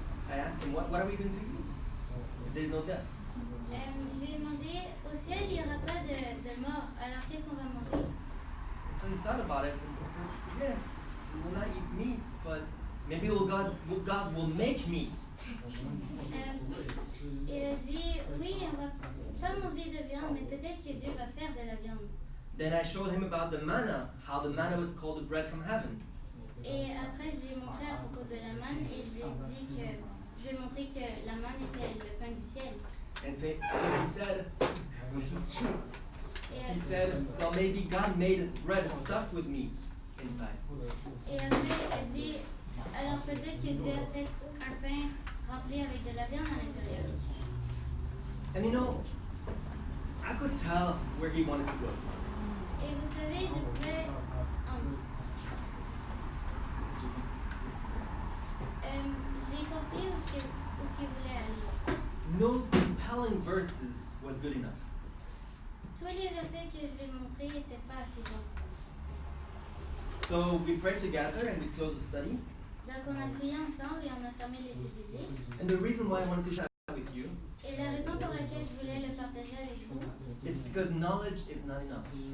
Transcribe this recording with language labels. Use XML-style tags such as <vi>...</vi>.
<en>I asked him, what are we going to eat? There's no death.</en> <fr>je lui ai demandé au ciel il n'y aura pas de mort, alors qu'est-ce qu'on va manger?</fr> <en>So he thought about it and he said, yes, we will not eat meat, but maybe God will make meat.</en> <fr>Il a dit oui, on va pas manger de viande, mais peut-être que Dieu va faire de la viande.</fr> <en>Then I showed him about the manna, how the manna was called the bread from heaven.</en> <fr>Et après, je lui ai montré à propos de la manne et je lui ai montré que la manne était le pain du ciel.</fr> <en>And so he said, This is true.</en> <fr>Et</fr> <en>He</en> <fr>après,</fr> <en>said, well, maybe God made bread stuffed with meat inside.</en> <fr>et après, elle dit, alors peut-être que Dieu a fait un pain rempli avec de la viande à l'intérieur.</fr> <en>And you know, I could tell where he wanted to go.</en> <fr>Et vous savez, je pouvais... j'ai compris où ce qu'il voulait aller.</fr> <en>No compelling verses was good enough.</en> <fr>Tous les versets que je lui ai montrés n'étaient pas assez bons.</fr> <en>So we prayed together and we closed the study.</en> <fr>Donc on a prié ensemble et on a fermé l'étude biblique.</fr> <en>And the reason why I wanted to share that with you,</en> <fr>Et la raison pour laquelle je voulais le partager avec vous,</fr> <en>it's because knowledge is not enough.</en>